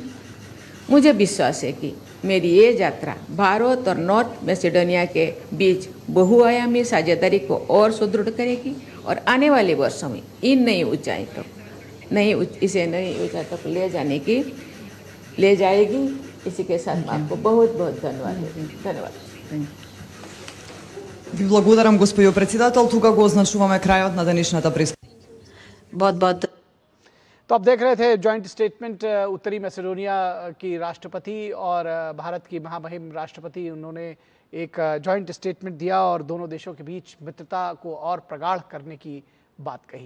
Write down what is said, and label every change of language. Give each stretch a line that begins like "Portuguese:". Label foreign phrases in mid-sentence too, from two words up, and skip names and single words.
Hindi: मुझे विश्वास है कि मेरी ये यात्रा भारत और नॉर्थ मैसेडोनिया के बीच बहुआयामी साझेदारी को और सुदृढ़ करेगी और आने वाले वर्षों में इन नई ऊंचाई तक ले जाएगी। इसी के साथ मैं आपको बहुत बहुत धन्यवाद देती हूँ। धन्यवाद।
Macedonian: Ви благодарам, госпоѓо председател. Тука го означуваме крајот на денешната пресконференција.
Hindi: बहुत बहुत तो आप देख रहे थे
English: joint statement
Hindi: उत्तरी मैसेडोनिया की राष्ट्रपति और भारत की महामहिम राष्ट्रपति, उन्होंने एक
English: joint statement
Hindi: दिया और दोनों देशों के बीच मित्रता को और प्रगाढ़ करने की बात कही।